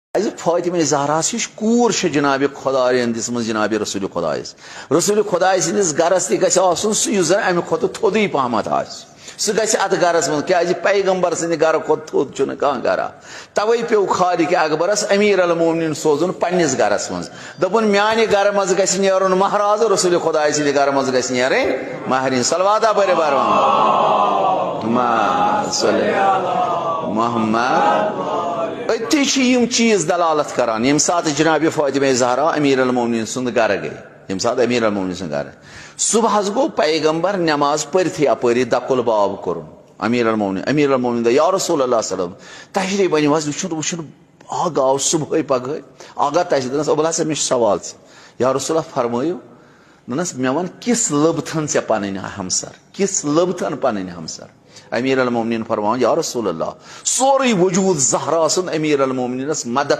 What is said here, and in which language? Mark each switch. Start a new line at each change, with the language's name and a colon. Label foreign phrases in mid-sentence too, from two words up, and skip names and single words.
Kashmiri: فاطمہ زہراس ہش کور جناب خدا دس جناب رسول خدائس رسول خدائے سندس گرس تہ گژھِ آسُن سُہ یُس زن امہ کھۄتہٕ تھوٚدُے پہمتھ آسہِ سُہ گژھِ اتھ گرس منٛز کیازِ پیغمبر سٕنٛدِ گرٕ کھۄتہٕ تھوٚد چھُنہٕ کانٛہہ گرا توے پیوٚو خالق اکبرس امیر المومنین سوزُن پننس گرس منٛز دوٚپُن میانہِ گرٕ منٛز گژھِ نیرُن مہراز رسول خدائے سٕنٛدِ گرٕ منٛز گژھِ نیرٕنۍ مہرِنۍ صلواتہ پٔرِو برون محمد اتھی یم چیز دلالت کران یم سات جناب فاطمہ زہرا امیر المومنین سند گھر گئی یم سات امیر المومنین سند گھر صبح گو پیغمبر نماز پرتھی اپری دکل باب کورن امیر المومنین
Arabic: یا رسول اللہ صلی اللہ علیہ وسلم
Kashmiri: تشریف بنو وچھن آگا آو صبح پگہ آگا تشریف دنس ابولا سے مش سوال
Arabic: یا رسول اللہ
Kashmiri: فرمایو دنس مے ون کس لبتھن ژے پنن ہمسر کس لبتھن پنن ہمسر امیر المومنین فرمان
Arabic: یا رسول اللہ
Kashmiri: سوری وجود زہرا سن امیر المومنینس مدد